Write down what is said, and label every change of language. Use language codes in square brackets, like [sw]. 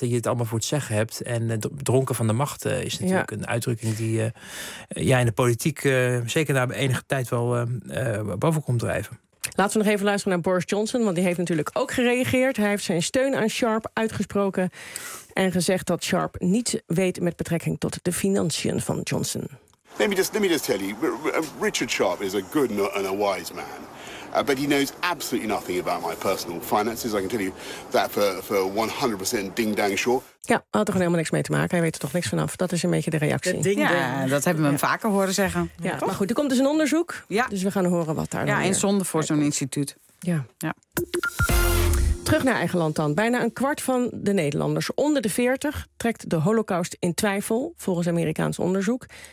[nl] Dat je het allemaal voor het zeggen hebt. En dronken van de macht is natuurlijk een uitdrukking die in de politiek zeker na enige tijd wel boven komt drijven. Laten we nog even luisteren naar Boris Johnson. Want die heeft natuurlijk ook gereageerd. Hij heeft zijn steun aan Sharp uitgesproken. En gezegd dat Sharp niets weet met betrekking tot de financiën van Johnson. [en] Let me just tell you, Richard Sharp is a good and a wise man, but he knows absolutely nothing about my personal finances. I can tell you that for 100% ding-dang sure. [nl] Ja, hij had er helemaal niks mee te maken. Hij weet er toch niks vanaf. Dat is een beetje de reactie. Dat hebben we hem vaker horen zeggen. Ja, maar goed, er komt dus een onderzoek. Ja. Dus we gaan horen wat daar. Ja, en zonde voor zo'n instituut. Ja. Ja. Terug naar eigen land dan. Bijna een kwart van de Nederlanders onder de 40 trekt de Holocaust in twijfel, volgens Amerikaans onderzoek.